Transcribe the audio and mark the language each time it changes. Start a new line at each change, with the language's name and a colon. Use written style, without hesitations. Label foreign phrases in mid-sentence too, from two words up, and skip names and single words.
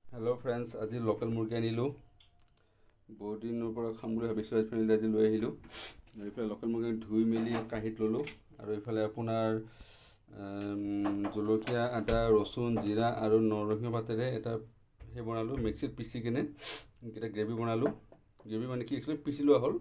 English: hello friends,
Assamese: আজ লোকেল মুৰ্গী আনিলো। বহুত দিন খাম বুলি ভাবিছিলোঁ, ফ্ৰেণ্ড আজি লৈ আহিলোঁ। এইফালে লোকেল মুৰ্গী ধুই মেলি কাঁহীত ল'লোঁ আৰু এইফালে আপোনাৰ জলকীয়া, আদা, ৰচুন, জিৰা আৰু নৰসিংহ পাতেৰে এটা সেই বনালোঁ। মিক্সিত পিচি কিনে এটা গ্ৰেভি বনালোঁ। গ্ৰেভি মানে কি একচুৱেলি পিচি লোৱা হ'ল।